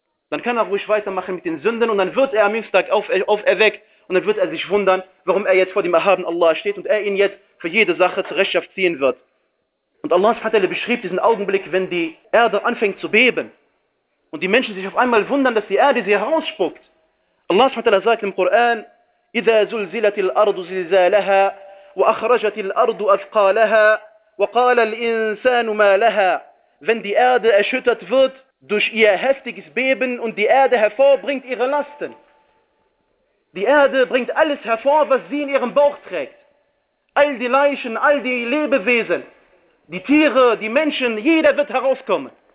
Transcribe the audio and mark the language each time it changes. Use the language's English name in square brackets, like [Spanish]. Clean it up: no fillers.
[German] Dann kann er ruhig weitermachen mit den Sünden, und dann wird er am jüngsten Tag auferweckt, und dann wird er sich wundern, warum er jetzt vor dem erhabenen Allah steht und er ihn jetzt für jede Sache zur Rechenschaft ziehen wird. Und Allah subhanahu wa ta'ala beschrieb diesen Augenblick, wenn die Erde anfängt zu beben und die Menschen sich auf einmal wundern, dass die Erde sie herausspuckt. Allah subhanahu wa ta'ala sagt im Koran, [Arabic] إِذَا زُلْزِلَتِ الْأَرْضُ زِلْزَالَهَا وَأَخْرَجَتِ الْأَرْضُ أَثْقَالَهَا وَقَالَ الْإِنسَانُ مَا لَهَا. [German] Wenn die Erde erschüttert wird durch ihr heftiges Beben und die Erde hervorbringt ihre Lasten. Die Erde bringt alles hervor, was sie in ihrem Bauch trägt. All die Leichen, all die Lebewesen, die Tiere, die Menschen, jeder wird herauskommen.